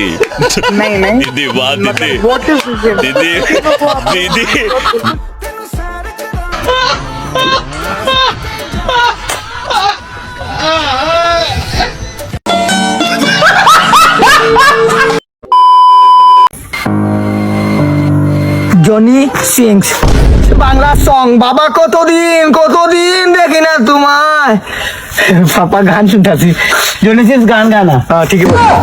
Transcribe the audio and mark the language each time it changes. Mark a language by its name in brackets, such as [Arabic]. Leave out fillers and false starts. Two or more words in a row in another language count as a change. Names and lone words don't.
[Hindi] नहीं दीदी वाह दीदी [English] what is this? [Hindi] दीदी दीदी [English] Johnny sings Bangla song [Bangla] বাবা কতদিন দেখি না তোমায় পাপা গান শুনতাছি [English] Johnny sings [Bangla] গান গানা ঠিক আছে